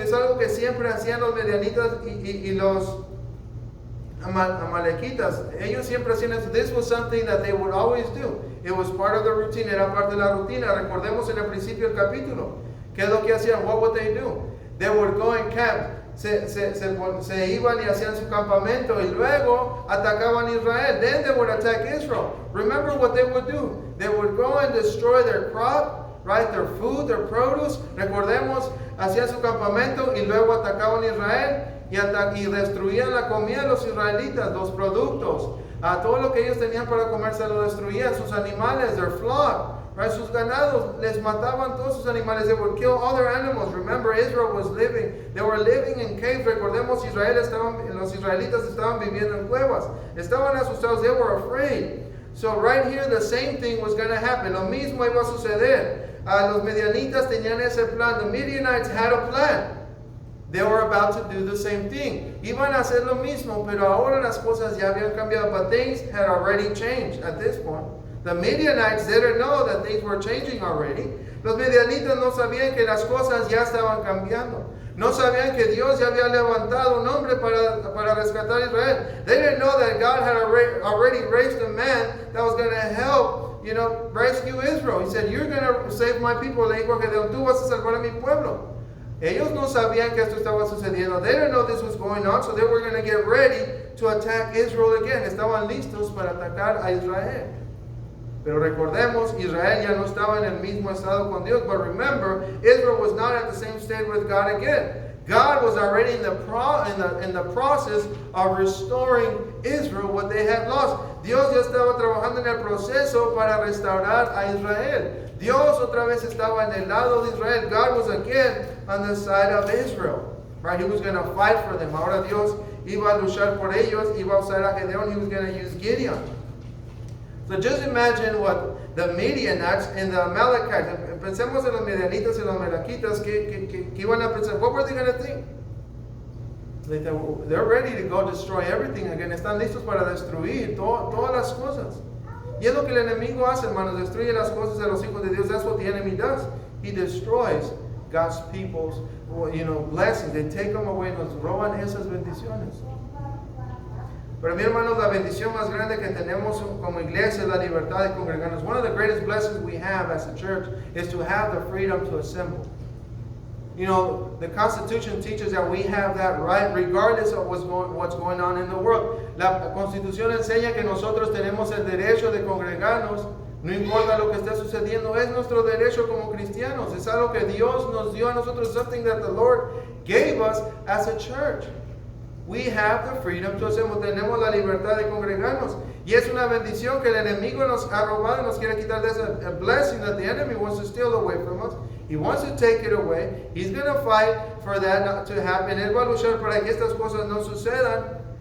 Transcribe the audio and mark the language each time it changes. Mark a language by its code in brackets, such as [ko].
[es] Es algo que siempre hacían los medianitas y los amalequitas. Ellos siempre hacían eso. [en] This was something that they would always do. It was part of the routine. [es] Era parte de la rutina. Recordemos en el principio del capítulo. ¿Qué es lo que hacían? [en] What would they do? They would go and camp. [es] Se iban y hacían su campamento y luego atacaban Israel. [en] Then they would attack Israel. Remember what they would do. They would go and destroy their crop. right? Their food, their produce. [es] Recordemos, hacían su campamento y luego atacaban Israel y destruían la comida de los israelitas, los productos. Todo lo que ellos tenían para comer se lo destruían, sus animales, [en] their flock. [es] Right, sus ganados, les mataban todos sus animales. [en] They would kill all their animals. Remember, Israel was living. They were living in caves. [es] Recordemos, los israelitas estaban viviendo en cuevas. Estaban asustados. [en] They were afraid. So right here, the same thing was going to happen. [es] Lo mismo iba a suceder. Los Midianitas tenían ese plan. [en] The Midianites had a plan. They were about to do the same thing. [es] Iban a hacer lo mismo, pero ahora las cosas ya habían cambiado. [en] But things had already changed at this point. The Midianites didn't know that things were changing already. [es] Los Midianitas no sabían que las cosas ya estaban cambiando. No sabían que Dios ya había levantado un hombre para rescatar a Israel. [en] They didn't know that God had already raised a man that was going to help, rescue Israel. He said, you're going to save my people. [es] Le dijo a Gedeón, tú vas a salvar a mi pueblo. Ellos no sabían que esto estaba sucediendo. [en] They didn't know this was going on, so they were going to get ready to attack Israel again. [es] Estaban listos para atacar a Israel. Pero recordemos, Israel ya no estaba en el mismo estado con Dios. [en] But remember, Israel was not at the same state with God again. God was already in the process of restoring Israel what they had lost. [es] Dios ya estaba trabajando en el proceso para restaurar a Israel. Dios otra vez estaba en el lado de Israel. [en] God was again on the side of Israel. Right? He was going to fight for them. [es] Ahora Dios iba a luchar por ellos. Iba a usar a Gedeón. [en] He was going to use Gideon. So just imagine what the Midianites and the Amalekites, [es] pensemos en los Midianitas y los Amalekitas, que iban a pensar, [en] what were they going to think? They're ready to go destroy everything again. [es] Están listos para destruir todas las cosas. Y es lo que el enemigo hace, hermanos, destruye las cosas de los hijos de Dios. [en] That's what the enemy does. He destroys God's people's, blessings. They take them away, [es] nos roban esas bendiciones. Pero mi hermanos, la bendición más grande que tenemos como iglesia es la libertad de congregarnos. [en] One of the greatest blessings we have as a church is to have the freedom to assemble. The Constitution teaches that we have that right regardless of what's going on in the world. [es] La Constitución enseña que nosotros tenemos el derecho de congregarnos. No importa lo que esté sucediendo, es nuestro derecho como cristianos. Es algo que Dios nos dio a nosotros, [en] something that the Lord gave us as a church. We have the freedom to assemble. [es] Tenemos la libertad de congregarnos. Y es una bendición que el enemigo nos ha robado y nos quiere quitar. [en] There's a blessing that the enemy wants to steal away from us. He wants to take it away. He's going to fight for that not to happen. [es] Él va a luchar para que estas cosas no sucedan.